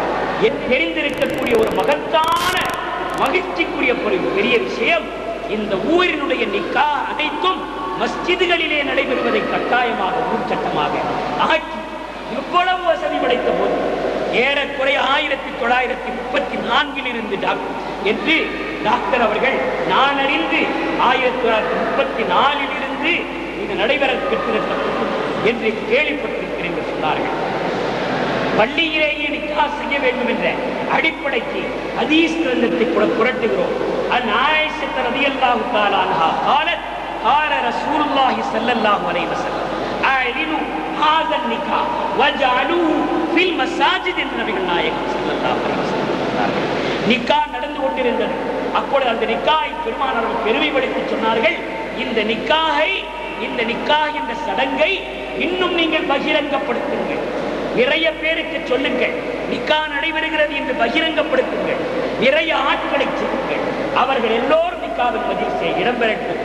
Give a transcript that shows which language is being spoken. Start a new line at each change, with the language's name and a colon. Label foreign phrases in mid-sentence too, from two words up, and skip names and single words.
Tamil: தெரிந்திருக்கக்கூடிய ஒரு மகத்தான மகிழ்ச்சிக்குரிய பெரிய விஷயம், இந்த ஊரினுடைய நிக்கா அனைத்தும் மஸ்ஜிதுகளிலே நடைபெறுவதை கட்டாயமாக ஊர்ச்சட்டமாக ஆக்கி எவ்வளவு வசதி படைத்த போது ஏறக்குறைய 1934 இருந்து என்று டாக்டர் அவர்கள் நான் அறிந்து 1934 இருந்து இது நடைபெற பெற்றிருக்கிறது என்று கேள்விப்பட்டிருக்கிறேன் என்று சொன்னார்கள். பள்ளியிலேயே நிக்கா செய்ய வேண்டும் என்ற அடிப்படைக்கு ஹதீஸ் கிரந்தத்தை கூட புரட்டுகிறோம். ஆயிஷா
Arabic: رضي الله تعالى عنها قالت قال رسول الله صلى الله عليه وسلم اعلنوا هذا النكاح وجعلوه في المساجد
Tamil: என்று நபிகள் நாயகம்
Arabic: صلى الله عليه وسلم
Tamil: சொன்னார்கள். நிக்கா நடந்து கொண்டிருந்தது. அப்பொழுது அந்த நிக்காயை பெருமானார் பெருமைப்படுத்தி சொன்னார்கள், இந்த நிக்காஹ் என்ற சடங்கை இன்னும் நீங்கள் பகிரங்கப்படுத்துங்கள், நிறைய பேருக்கு சொல்லுங்கள், நிக்கா நடைபெறுகிறது என்று பகிரங்கப்படுத்துங்கள், நிறைய ஆட்களை செய்யுங்கள், அவர்கள் எல்லோரும் நிக்காவின் மஜ்லிஸிலே இடம்பெறட்டும்.